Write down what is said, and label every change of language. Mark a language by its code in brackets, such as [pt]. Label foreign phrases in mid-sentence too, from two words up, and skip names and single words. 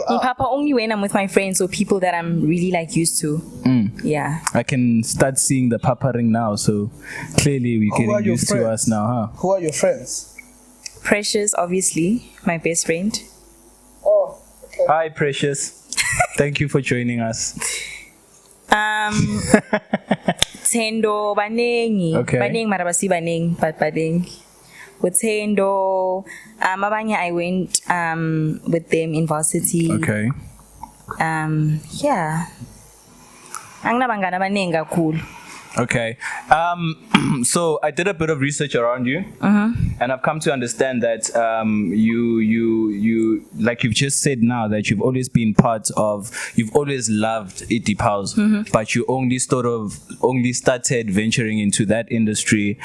[en] Papa, only when I'm with my friends or people that I'm really like used to. Yeah. I can start seeing the papa ring now, so clearly we're Who are getting your used to friends? us now, huh? Who are your friends? Precious, obviously, my best friend. Oh, okay. Hi, Precious. Thank you for joining us. [zu] Tendo, banengi. [en] Okay. [zu] Banengi, marabasi banengi, but banengi. [en] With Tendo, abanye I went with them in varsity. Okay. Yeah. [zu] Anginabangani abanengi kakhulu. [en] Okay. So I did a bit of research around you. And I've come to understand that you like you've just said now that you've always been you've always loved Deep House, but you only started venturing into that industry.